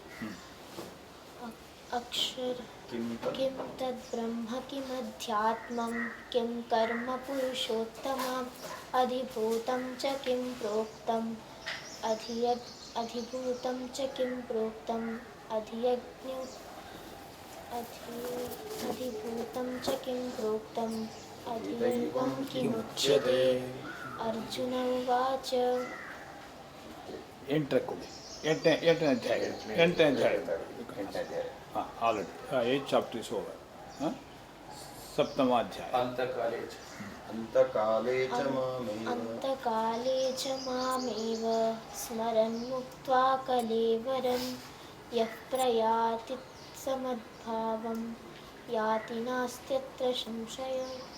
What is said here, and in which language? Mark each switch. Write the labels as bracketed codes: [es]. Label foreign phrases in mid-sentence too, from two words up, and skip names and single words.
[sa] अक्षर किं तद्ब्रह्म किमध्यात्मं किं कर्म पुरुषोत्तमम् अधिभूतं च किं प्रोक्तम् अधिभूतं च किं प्रोक्तम् अधिभूतं च किं प्रोक्तम् अधिदैवं किमुच्यते अर्जुन उवाच [kn] ಎಂಟನೇ ಅಧ್ಯಾಯ [en] ಆಲ್ರೆಡಿ 8th chapter is over. [sa] ಸಪ್ತಮಾಧ್ಯಾಯ ಅಂತಕಾಲೇ ಚ ಮಾಮೇವ अन्तकाले च मामेव स्मरन् मुक्त्वा कलेवरं यः प्रयाति समद्भावं याति नास्त्यत्र संशयः